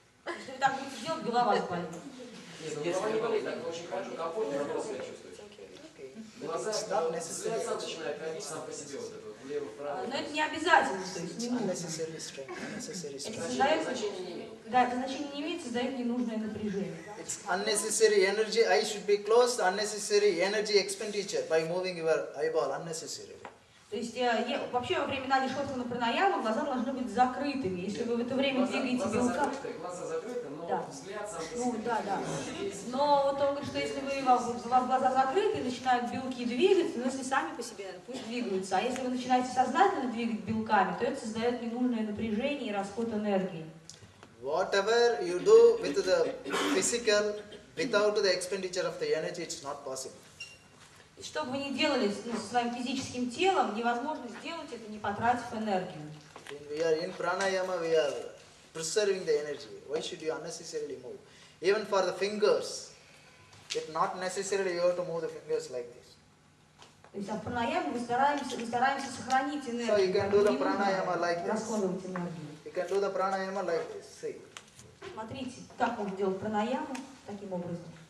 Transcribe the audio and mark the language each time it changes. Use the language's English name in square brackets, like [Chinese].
[Russian] Если вы так будете делать, голова заболит. Нет, голова не болит, так очень хорошо, комфортно себя чувствуешь. Глаза, взгляд сам начинает ходить сам по себе вот это, влево, вправо. Но это не обязательно, то есть не нужно. [English] Unnecessary strain. Unnecessary strain. [Russian] Значения не имеет. Да, это значение не имеет, создает ненужное напряжение. [English] It's unnecessary energy. Eye should be closed. Unnecessary energy expenditure by moving your eyeball unnecessarily. [Russian] То есть вообще во время надишотхана пранаямы глаза должны быть закрытыми. Если вы в это время двигаете белка... Глаза закрыты, но да. взгляд сам по Ну, себе. да. Но вот он говорит, что если у вас глаза закрыты, начинают белки двигаться, но если сами по себе, пусть двигаются. А если вы начинаете сознательно двигать белками, то это создает ненужное напряжение и расход энергии. [English] Whatever you do with the physical, without the expenditure of the energy, it's not possible. [Russian] И что бы вы ни делали со своим физическим телом, невозможно сделать это, не потратив энергию. [English] We are in pranayama, we are preserving the energy. Why should you unnecessarily move? Even for the fingers, it's not necessarily you have to move the fingers like this. [Russian] То есть в пранаяме мы стараемся сохранить энергию. [English] So you can do the pranayama like this. [Russian] Расходовать энергию. [English] You can do the pranayama like this. See. [Russian] Смотрите, как можно делать пранаяму таким образом.